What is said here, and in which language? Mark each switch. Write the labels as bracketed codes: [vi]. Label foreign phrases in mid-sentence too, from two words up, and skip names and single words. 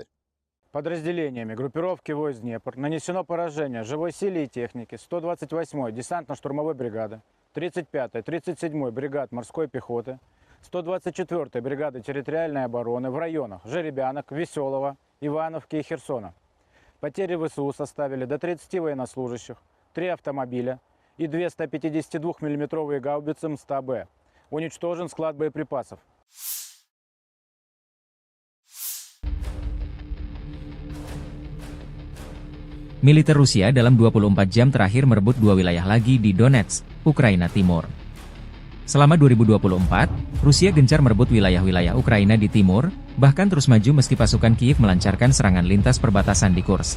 [ru] Подразделениями группировки войск Днепр нанесено поражение живой силе и технике 128-й десантно-штурмовой бригады, 35-й, 37-й бригад морской пехоты, 124-й бригады территориальной обороны в районах Жеребянок, Веселого, Ивановки и Херсона. Потери ВСУ составили до 30 военнослужащих, 3 автомобиля и 2 152 миллиметровые гаубицы М100Б. Уничтожен склад боеприпасов. [id] Militer Rusia dalam 24 jam terakhir merebut 2 wilayah lagi di Donetsk, Ukraina Timur. Selama 2024, Rusia gencar merebut wilayah-wilayah Ukraina di timur, bahkan terus maju meski pasukan Kiev melancarkan serangan lintas perbatasan di Kursk.